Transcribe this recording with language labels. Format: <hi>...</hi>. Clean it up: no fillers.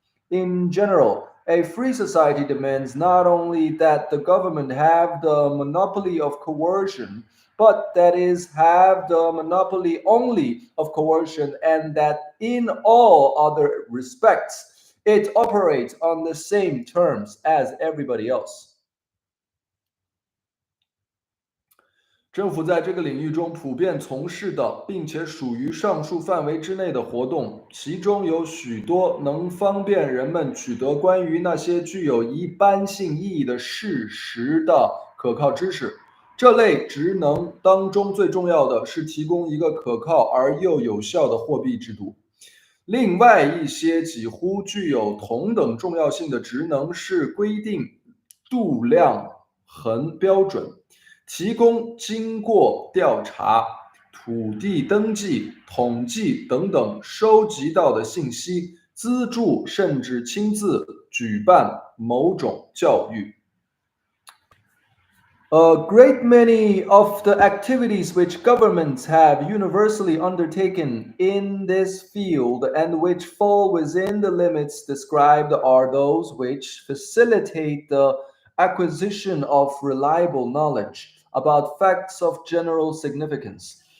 <en>In general, a free society demands not only that the government have the monopoly of coercion, but that is, have the monopoly only of coercion, and that in all other respects it operates on the same terms as everybody else.</en> <zh>政府在这个领域中普遍从事的，并且属于上述范围之内的活动，其中有许多能方便人们取得关于那些具有一般性意义的事实的可靠知识。这类职能当中最重要的是提供一个可靠而又有效的货币制度。另外一些几乎具有同等重要性的职能是规定度量衡标准，提供经过调查、土地登记、统计等等收集到的信息，资助甚至亲自举办某种教育。</zh> <en>A great many of the activities which governments have universally undertaken in this field and which fall within the limits described are those which facilitate the acquisition of reliable knowledge about facts of general significance.</en>